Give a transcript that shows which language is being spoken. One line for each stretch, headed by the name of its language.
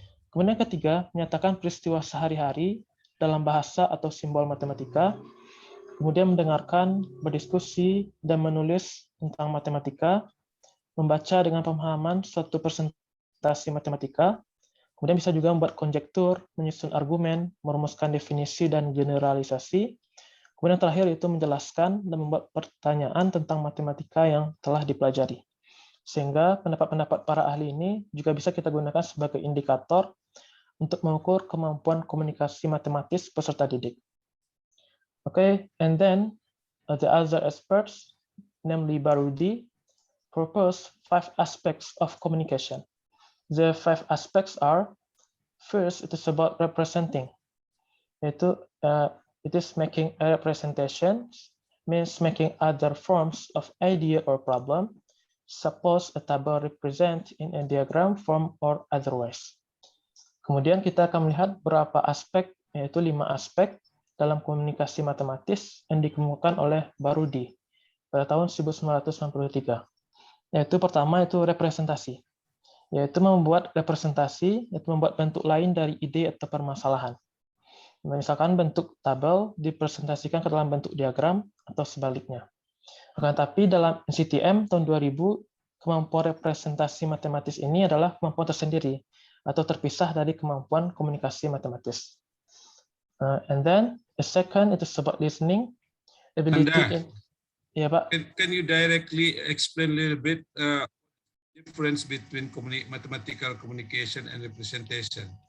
Indonesian: Kemudian yang ketiga, menyatakan peristiwa sehari-hari dalam bahasa atau simbol matematika, kemudian mendengarkan, berdiskusi, dan menulis tentang matematika, membaca dengan pemahaman suatu presentasi matematika, kemudian bisa juga membuat konjektur, menyusun argumen, merumuskan definisi dan generalisasi, kemudian terakhir itu menjelaskan dan membuat pertanyaan tentang matematika yang telah dipelajari. Sehingga pendapat-pendapat para ahli ini juga bisa kita gunakan sebagai indikator untuk mengukur kemampuan komunikasi matematis peserta didik.
English: Okay, and then the other experts, namely Barudi, propose 5 aspects of communication. The 5 aspects are: first, it is about representing. It is making a representation, means making other forms of idea or problem. Suppose a table represent in a diagram form or otherwise.
Indonesian: Kemudian kita akan melihat beberapa aspek, yaitu 5 aspek dalam komunikasi matematis yang dikemukakan oleh Barudi pada tahun 1993. Yaitu pertama itu representasi, yaitu membuat representasi, yaitu membuat bentuk lain dari ide atau permasalahan. Misalkan bentuk tabel dipresentasikan ke dalam bentuk diagram atau sebaliknya. Akan tapi dalam NCTM tahun 2000, kemampuan representasi matematis ini adalah kemampuan tersendiri atau terpisah dari kemampuan komunikasi matematis.
English: And then the second, it is about listening. Ability. Yeah, Pak. Can you directly explain a little bit difference between mathematical communication and representation?